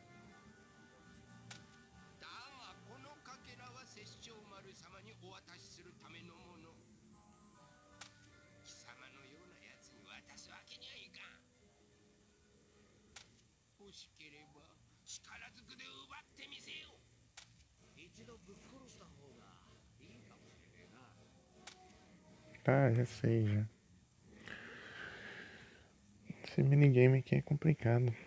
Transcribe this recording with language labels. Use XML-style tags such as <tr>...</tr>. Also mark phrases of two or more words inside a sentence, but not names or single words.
<ja>だがこのかけらは殺生丸様にお渡しするためのもの。貴様のようなやつに渡すわけにはいかん。欲しければ力ずくで奪ってみせよ。一度ぶっ殺した方がいいかもしれねえな。</ja> <pt>Ah, já sei, já. Esse minigame aqui é complicado.</pt>